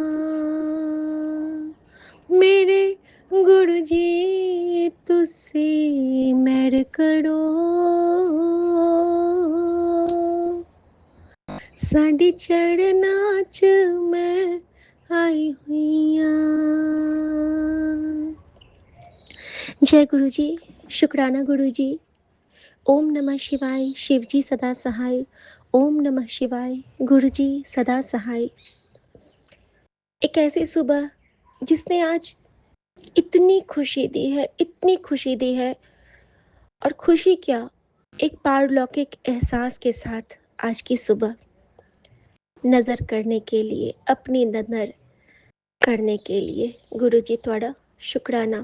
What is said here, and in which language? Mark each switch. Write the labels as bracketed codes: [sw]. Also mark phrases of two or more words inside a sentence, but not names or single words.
[pa] ਮੇਰੇ ਗੁਰੂ ਜੀ ਤੁਸੀ ਮਿਹਰ ਕਰੋ, ਸਾਡੀ ਚੜ੍ਹਨਾ ਚ ਮੈਂ ਆਈ ਹੁਈ ਆਂ। [hi] जय गुरु जी, शुक्राना गुरु जी। ओम नमः शिवाय, शिव जी सदा सहाय। ओम नमः शिवाय, गुरु जी सदा सहाय। एक ऐसी सुबह जिसने आज इतनी खुशी दी है, इतनी खुशी दी है, और खुशी क्या, एक पारलौकिक एहसास के साथ आज की सुबह नज़र करने के लिए, अपनी नज़र करने के लिए गुरु जी थोड़ा शुक्राना।